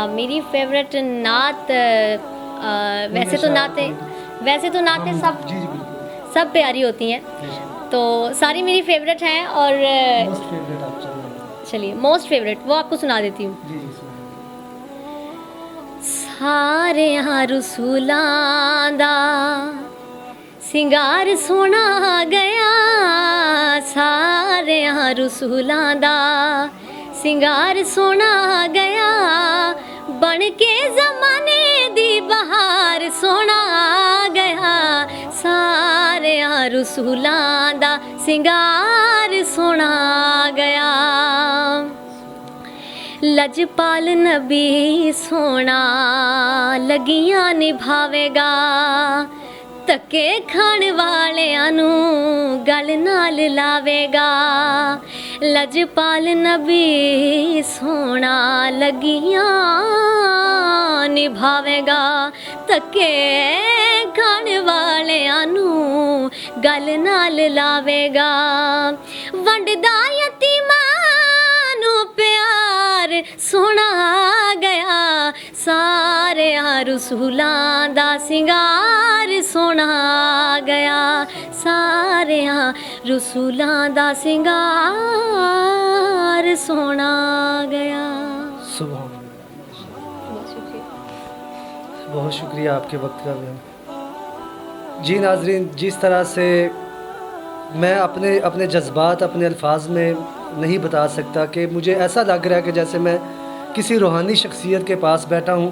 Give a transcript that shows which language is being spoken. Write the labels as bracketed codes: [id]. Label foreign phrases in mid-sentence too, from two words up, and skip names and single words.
[ur] میری فیوریٹ نعت ویسے تو نعتیں سب پیاری ہوتی ہیں، تو ساری میری فیوریٹ ہیں، اور چلیے [en] most favourite [ur] وہ آپ کو سنا دیتی ہوں۔ [pa] سارے ہاں رسولاں دا سنگار سونا گیا، سارے ہاں رسولاں دا سنگار سوہنا گیا بن کے زمانے دی بہار سوہنا گیا سارے رسولاں دا سنگار سوہنا گیا सारे रसूलां दा सिंगार सोना गया ਲਜਪਾਲ ਨਬੀ ਸੋਹਣਾ ਲੱਗੀਆਂ ਨਿਭਾਵੇਗਾ ਧੱਕੇ ਖਾਣ ਵਾਲਿਆਂ ਨੂੰ ਗਲ ਨਾਲ ਲਾਵੇਗਾ ਲਜਪਾਲ ਨਬੀ ਸੋਹਣਾ ਲੱਗੀਆਂ ਨਿਭਾਵੇਗਾ ਧੱਕੇ ਖਾਣ ਵਾਲਿਆਂ ਨੂੰ ਗਲ ਨਾਲ ਲਾਵੇਗਾ ਵੰਡਦਾ ਯਤੀਮਾਂ ਨੂੰ ਪਿਆਰ ਸੋਹਣਾ ਗਿਆ ਸਾਰਿਆਂ ਰਸੂਲਾਂ ਦਾ ਸਿੰਗਾਰ ਸੋਹਣਾ ਗਿਆ ਸਾਰਿਆਂ ਰਸੂਲਾਂ ਦਾ ਸਿੰਗਾਰ ਸੋਹਣਾ ਗਿਆ [ur] سبحان بہت شکریہ آپ کے وقت کا بھی. جی ناظرین، جس طرح سے میں اپنے جذبات اپنے الفاظ میں نہیں بتا سکتا کہ مجھے ایسا لگ رہا ہے کہ جیسے میں کسی روحانی شخصیت کے پاس بیٹھا ہوں.